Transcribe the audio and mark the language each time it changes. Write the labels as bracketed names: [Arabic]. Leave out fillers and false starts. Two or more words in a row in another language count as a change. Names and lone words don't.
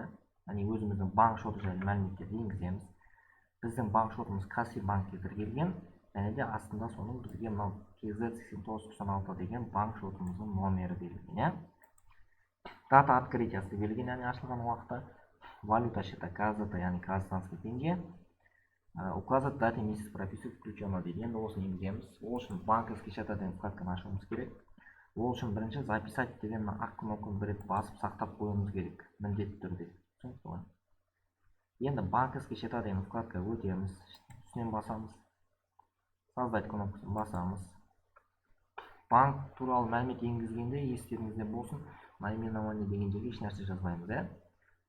[Kazakh] Яғни өзіміздің банк шоты жайлы мәліметтерді енгіземіз. Біздің банк шотымыз Каспий банкке тіркелген, және де астында соның бізге мынау KZ8996 деген банк шотымыздың номері берілген. [Russian] Дата открытиясы [Kazakh] берілген, яғни ашылған уақыты. [Russian] Валюта счета КЗТ, яғни казахстанский тенге. Указать даты месяц прописывать включено дейді. [Kazakh] Енді осыны енгіземіз. Ол үшін [Russian] банковский счета [Kazakh] деген вкладканы ашуымыз керек. Ол үшін бірінші записать деген ақ кнопканы бір рет басып сақтап қоюымыз керек, міндетті түрде. Түсінікті ғой. Енді [Russian] банковский счета [Kazakh] деген вкладка өтеміз. Үстінен басамыз. Создать кнопкасын басамыз. Банк туралы мәлімет енгізгенде естеріңізде болсын, наименование деген жерге еш нәрсе жазбаймыз.